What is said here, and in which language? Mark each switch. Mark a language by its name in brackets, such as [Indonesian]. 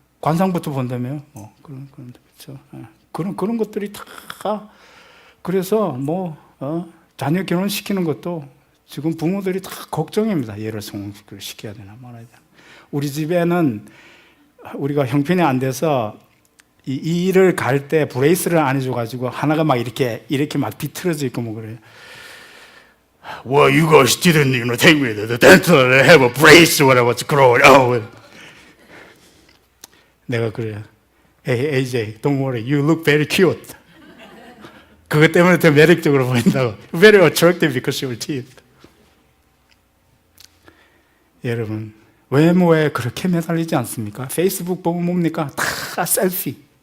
[Korean] 관상부터 본다며요. 그런 그렇죠. 그런 것들이 다 그래서 자녀 결혼시키는 것도 지금 부모들이 다 걱정입니다. 얘를 성공시켜야 되나 말아야 되나. 우리 집에는 우리가 형편이 안 돼서 이 일을 갈 때 브레이스를 안 해줘가지고 하나가 막 이렇게 막 비틀어져 있고 뭐 그래요. [English] Well, you guys didn't, take me to the dental and have a brace when I was growing up. [Korean] 내가 그래요. [English] Hey, AJ, don't worry. You look very cute. [Korean] 그것 때문에 더 매력적으로 보인다고. [English] Very attractive because of your teeth. [Korean] 여러분, 외모에 그렇게 매달리지 않습니까? 페이스북 보면 뭡니까? 다 셀피.